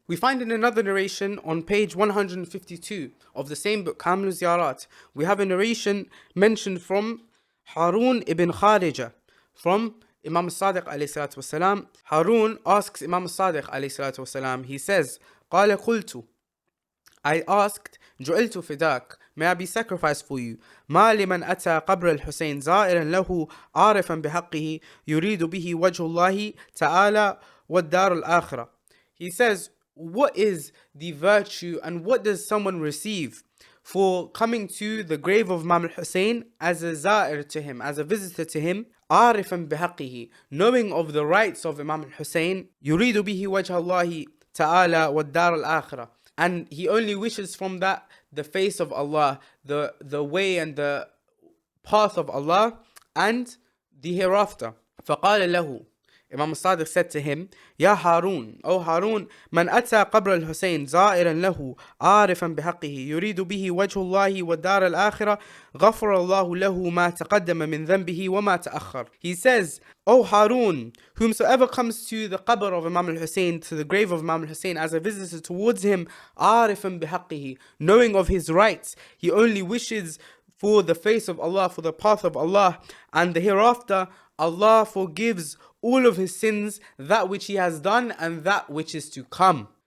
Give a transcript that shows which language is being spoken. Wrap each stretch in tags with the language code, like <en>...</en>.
<en>We find in another narration on page 152 of the same book, Kamil Ziyarat, we have a narration mentioned from Harun ibn Kharija, from Imam al-Sadiq alayhi salatu wasalam. Harun asks Imam al-Sadiq alayhi salatu wasalam, he says,</en> <ar>قال قلت,</ar> <en>I asked,</en> <ar>جعلت فداك,</ar> <en>may I be sacrificed for you.</en> <ar>ما لمن أتى قبر الحسين زائرا له عارفا بحقه يريد به وجه الله تعالى والدار الآخرة.</ar> <en>He says, what is the virtue and what does someone receive for coming to the grave of Imam al-Hussain as a za'ir to him, as a visitor to him,</en> <ar>عارفا بحقه,</ar> <en>knowing of the rights of Imam al-Hussain,</en> <ar>يريد به وجه الله تعالى والدار الآخرة,</ar> <en>and he only wishes from that the face of Allah, the way and the path of Allah and the hereafter.</en> <ar>فقال له,</ar> <en>Imam al-Sadiq said to him, Ya Harun, O Harun,</en> <ar>من أتى قبر الحسين زائرا له عارفا بحقه يريد به وجه الله والدار الآخرة غفر الله له ما تقدم من ذنبه وما تأخر.</ar> <en>He says, O Harun, whomsoever comes to the qabr of Imam al-Hussain, to the grave of Imam al-Hussain as a visitor towards him,</en> <ar>عارفا بحقه,</ar> <en>knowing of his rights, he only wishes for the face of Allah, for the path of Allah, and the hereafter, Allah forgives all of his sins, that which he has done and that which is to come.</en>